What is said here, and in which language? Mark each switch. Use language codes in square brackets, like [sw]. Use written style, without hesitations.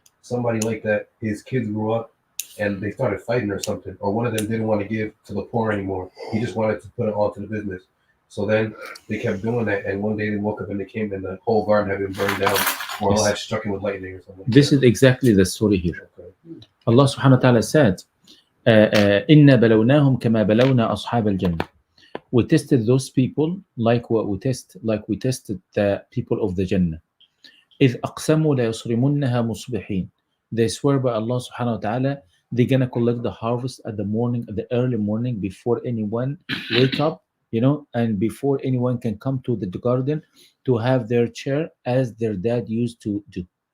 [en] Somebody like that, his kids grew up and they started fighting or something, or one of them didn't want to give to the poor anymore. He just wanted to put it all to the business. So then they kept doing that, and one day they woke up and they came and the whole garden had been burned down, or Allah had struck him with lightning or something. This is exactly the story here. Okay. Allah subhanahu wa ta'ala said, [ar] إِنَّا بَلَوْنَاهُمْ كَمَا بَلَوْنَا أَصْحَابَ الْجَنَّةِ. [en] We tested those people like we tested the people of the Jannah. [ar] إِذْ أَقْسَمُوا لَيُصْرِمُنَّهَا مُصْبِحِينَ. [en] They swear by Allah subhanahu wa ta'ala, they're gonna collect the harvest at the early morning before anyone wake up, and before anyone can come to the garden to have their chair as their dad used to do.